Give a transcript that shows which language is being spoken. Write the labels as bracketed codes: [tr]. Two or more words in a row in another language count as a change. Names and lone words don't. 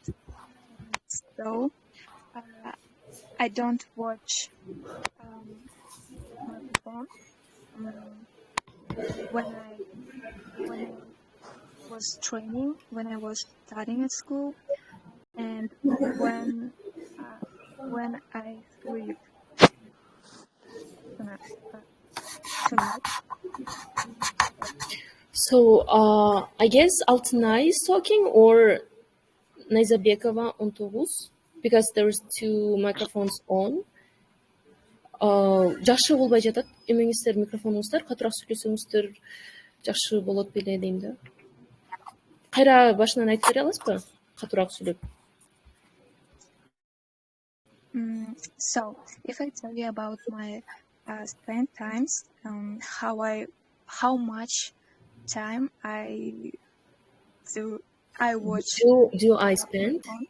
[en] So I don't watch my phone when I was training, when I was studying at school, and when I sleep tonight. So I guess Altınay is talking or Найзабекова on Togus because there's two microphones on. [ky] Жакшы болбой жатат. Эмеңиздер микрофонуңуздар катыраак сүйлөсөңүздөр жакшы болот беле дейм да. Кайра башынан айтып бере аласызбы? Катыраак сүйлөп. [en] So, if I tell you about my spend times, how much time I watch. Do I spend?